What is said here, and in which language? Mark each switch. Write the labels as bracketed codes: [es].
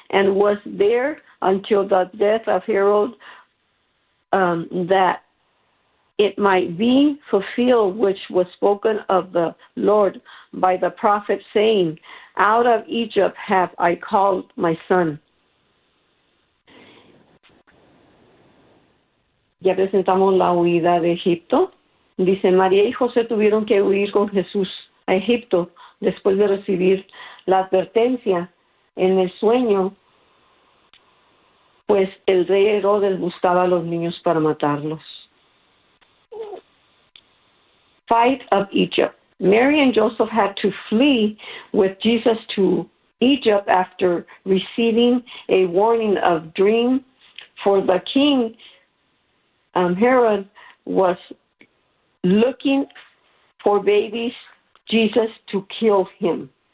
[en] And was there until the death of Herod, that it might be fulfilled which was spoken of the Lord by the prophet, saying, out of Egypt have I called my son. [es] Ya presentamos la huida de Egipto. Dice, María y José tuvieron que huir con Jesús a Egipto después de recibir la advertencia en el sueño, pues el rey Herodes buscaba a los niños para matarlos. [en] Fight of Egypt. Mary and Joseph had to flee with Jesus to Egypt after receiving a warning of dream, for the king, Herod, was looking for babies, Jesus, to kill him.